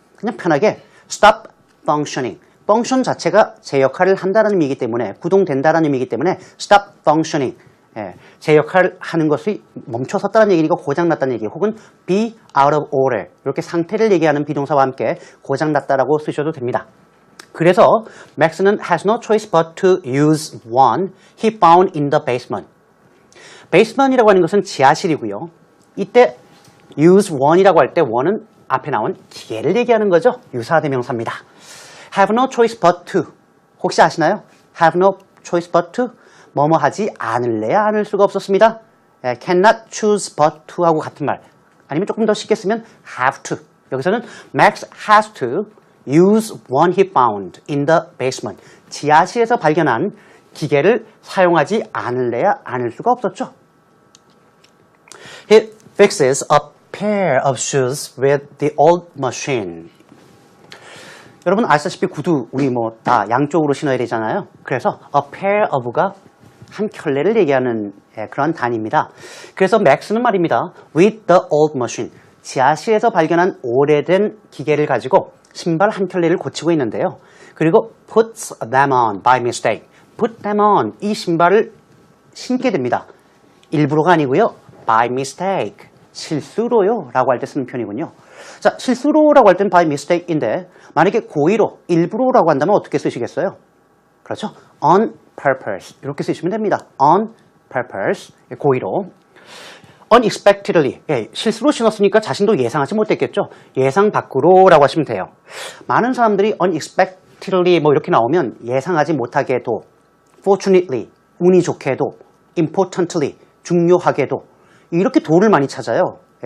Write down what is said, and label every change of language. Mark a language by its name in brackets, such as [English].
[Korean] 그냥 편하게 [English] stop functioning. [Korean] 펑션 자체가 제 역할을 한다는 의미이기 때문에, 구동된다는 의미이기 때문에 stop functioning. 제 역할을 하는 것이 멈춰섰다는 얘기니까 고장났다는 얘기, 혹은 [English] be out of order. [Korean] 이렇게 상태를 얘기하는 비동사와 함께 고장났다라고 쓰셔도 됩니다. 그래서 맥스는 [English] has no choice but to use one he found in the basement. [Korean] basement이라고 하는 것은 지하실이고요. 이때 use one이라고 할 때 one은 앞에 나온 기계를 얘기하는 거죠. 유사대명사입니다. [English] have no choice but to. [Korean] 혹시 아시나요? [English] have no choice but to. [Korean] 뭐뭐 하지 않을래야 않을 수가 없었습니다. [English] cannot choose but to [Korean] 하고 같은 말. 아니면 조금 더 쉽게 쓰면 have to. [English] 여기서는 Max has to use one he found in the basement. [Korean] 지하실에서 발견한 기계를 사용하지 않을래야 않을 수가 없었죠. [English] He fixes a pair of shoes with the old machine. [Korean] 여러분 아시다시피 구두 우리 다 양쪽으로 신어야 되잖아요. 그래서 a pair of가 한 켤레를 얘기하는 그런 단위입니다. 그래서 맥스는 말입니다. [English] with the old machine. [Korean] 지하실에서 발견한 오래된 기계를 가지고 신발 한 켤레를 고치고 있는데요. 그리고 [English] puts them on by mistake. put them on. [Korean] 이 신발을 신게 됩니다. 일부러가 아니고요. [English] by mistake. [Korean] 실수로요 라고 할 때 쓰는 표현이군요. 자, 실수로라고 할 때는 [English] by mistake [Korean] 인데 만약에 고의로, 일부러라고 한다면 어떻게 쓰시겠어요? 그렇죠. [English] on purpose 이렇게 쓰시면 됩니다. on purpose [Korean] 고의로. [English] unexpectedly [Korean] 실수로 신었으니까 자신도 예상하지 못했겠죠. 예상 밖으로라고 하시면 돼요. 많은 사람들이 unexpectedly 뭐 이렇게 나오면 예상하지 못하게도, fortunately 운이 좋게도, importantly 중요하게도 이렇게 도를 많이 찾아요.